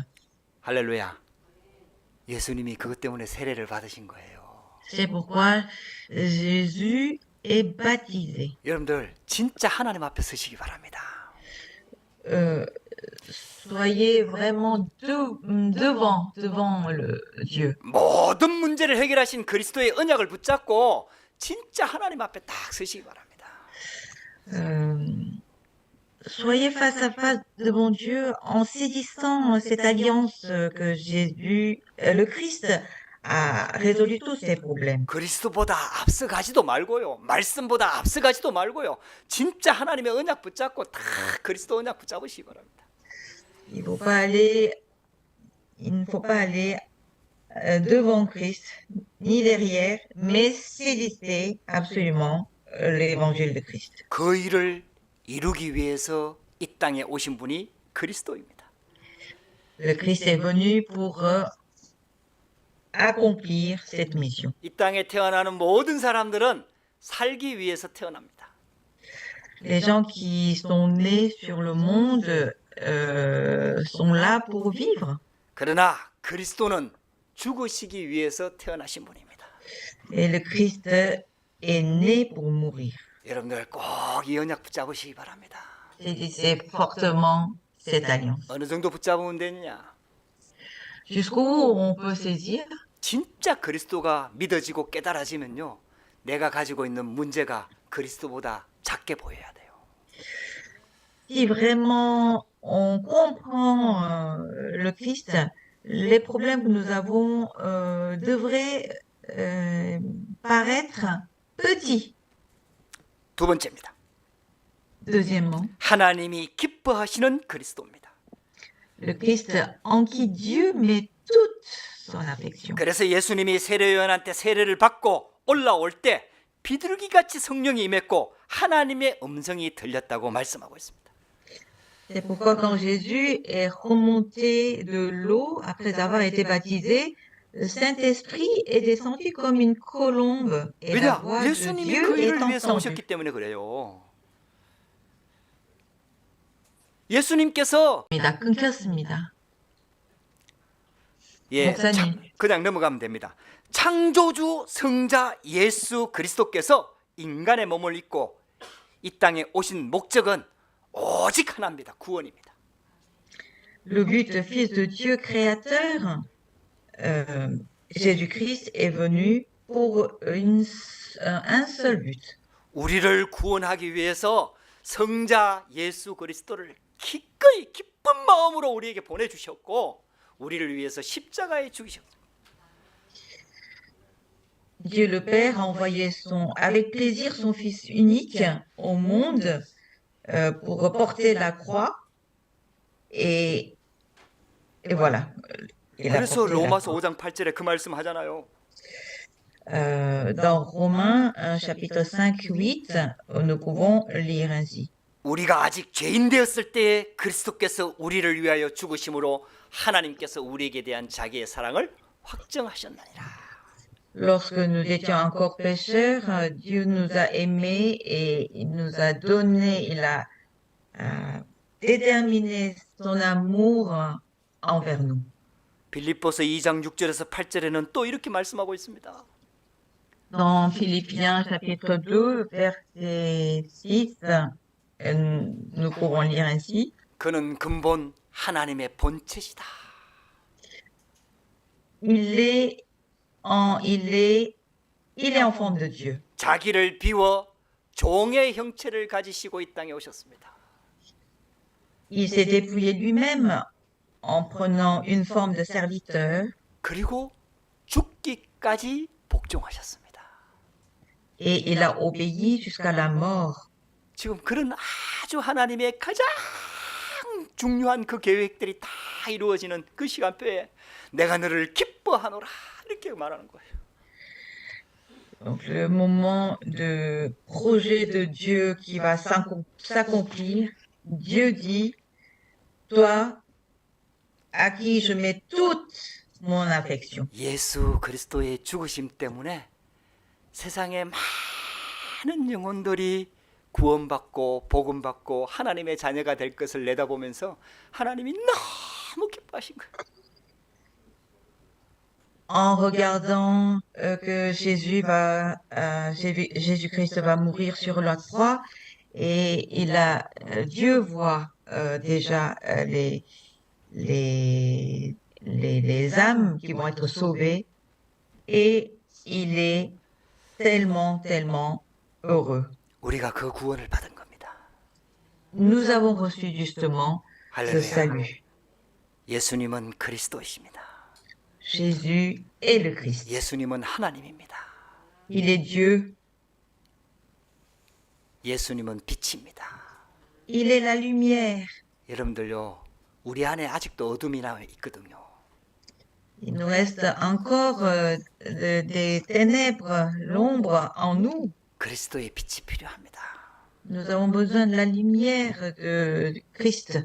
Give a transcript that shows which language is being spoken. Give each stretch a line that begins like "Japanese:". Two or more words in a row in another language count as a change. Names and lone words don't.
Korean: 할렐루야. 예수님이 그것 때문에 세례를 받으신 거예요.
French: C'est pourquoi Jésus est baptisé.
Korean: 여러분들 진짜 하나님 앞에 서시기 바랍니다.
French: Soyez vraiment devant le Dieu.
Korean: 모든 문제를 해결하신 그리스도의 언약을 붙잡고 진짜 하나님 앞에 딱 서시기 바랍니다.
French: Soyez face à face devant Dieu en saisissant cette alliance que Jésus, le Christ, a résolu tous ces problèmes.
Korean: 그리스도보다 앞서가지도 말고요. 말씀보다 앞서가지도 말고요. 진짜 하나님의 언약 붙잡고 다 그리스도 언약 붙잡으시기 바랍니다.
French: Il ne faut pas aller devant Christ, ni derrière, mais saisissez absolument l'évangile de Christ.
Korean: 그 일을 이루기 위해서 이 땅에 오신 분이 그리스도입니다.
French: Le Christ est venu pour accomplir cette mission.
Korean: 이 땅에 태어나는 모든 사람들은 살기 위해서 태어납니다.
French: Les gens qui sont nés sur le monde sont là pour vivre.
Korean: 그러나 그리스도는 죽으시기 위해서 태어나신 분입니다.
French: Et le Christ est né pour mourir.
Korean: 여러분들 꼭 이 언약 붙잡으시기 바랍니다.
French: Saisissez fortement cette alliance.
Korean: 어느 정도 붙잡으면 되느냐?
French: Jusqu'où on peut saisir?
Korean: 진짜 그리스도가 믿어지고 깨달아지면요, 내가 가지고 있는 문제가 그리스도보다 작게 보여야 돼요.
French: Si vraiment on comprend le Christ, les problèmes que nous avons devraient paraître petits.
Korean: 두 번째입니다.
French: Deuxièmement,
Korean: 하나님이 기뻐하시는 그리스도입니다.
French: le Christ en qui Dieu met toute son affection.
Korean: 그래서 예수님이 세례요한한테 세례를 받고 올라올 때 비둘기같이 성령이 임했고 하나님의 음성이 들렸다고 말씀하고 있습니다.
French: C'est pourquoi quand Jésus est remonté de l'eau après avoir été baptisé, le Saint-Esprit est descendu comme une colombe et la
Korean: 왜냐?
French: voix de
Korean: 예수님이
French: Dieu
Korean: 그
French: est
Korean: 일을 위해서
French: entendue.
Korean: 오셨기 때문에 그래요. 예수님께서 입니다. 끊겼습니다. 참, 그냥 넘어가면 됩니다. 창조주 성자 예수 그리스도께서 인간의 몸을 입고 이 땅에 오신 목적은 오직 하나입니다. 구원입니다.
French: Le but, le Fils de Dieu créateur, Jésus-Christ est venu pour un seul but.
Korean: 우리를 구원하기 위해서 성자 예수 그리스도를 기꺼이 기쁜 마음으로 우리에게 보내주셨고 우리를 위해서 십자가에 죽이셨습니다.
French: Dieu le Père a envoyé avec plaisir son Fils unique au monde pour porter la croix et voilà. Il a
Korean: 그래서
French: porté la
Korean: 로마서
French: croix.
Korean: 5장 8절에 그 말씀 하잖아요.
French: Dans Romains chapitre 5, 8, nous pouvons lire ainsi.
Korean: 우리가 아직 죄인 되었을 때에 그리스도께서 우리를 위하여 죽으심으로 하나님께서 우리에게 대한 자기의 사랑을 확정하셨나니라.
French: Lorsque nous étions encore pécheurs, Dieu nous a aimés et il nous a donné, il a déterminé son amour envers nous.
Korean: 빌립보서 2장 6절에서 8절에는 또 이렇게 말씀하고 있습니다.
French: Dans Philippiens chapitre 2, verset 6, nous pouvons lire ainsi.
Korean: 그는 근본 하나님의 본체시다.
French: Il est en forme de Dieu.
Korean: 자기를 비워 종의 형체를 가지시고 이 땅에 오셨습니다.
French: Il s'est dépouillé lui-même en prenant une forme de serviteur.
Korean: 그리고 죽기 끝까지 복종하셨습니다.
French: Et il a obéi jusqu'à la mort.
Korean: 지금 그런 아주 하나님의 가장 중요한 그 계획들이 다 이루어지는 그 시간표에 내가 너를 기뻐하노라 이렇게 말하는 거예요.
French: Donc, le moment de projet de Dieu qui va s'accomplir, Dieu dit, toi, à qui je mets toute mon affection.
Korean: 예수 그리스도의 죽으심 때문에 세상의 많은 영혼들이 구원받고 복음받고 하나님의 자녀가 될 것을 내다보면서 하나님이 너무 기뻐하신 거예요.
French: En regardant que Jésus-Christ va mourir sur la croix et Dieu voit déjà les âmes qui vont être sauvées et il est tellement, tellement heureux.
Korean: 우리가 그 구원을 받은 겁니다.
French: Nous avons reçu justement ce
Korean: 할렐루야.
French: salut.
Korean: 예수님은 그리스도이십니다.
French: Jésus est le Christ.
Korean: 예수님은 하나님입니다.
French: Il est Dieu.
Korean: 예수님은 빛입니다.
French: Il est la lumière.
Korean: 여러분들요, 우리 안에 아직도 어둠이 나 있거든요.
French: Il nous reste encore des ténèbres, l'ombre en nous.
Korean: 그리스도의 빛이 필요합니다.
French: Nous avons besoin de la lumière de Christ.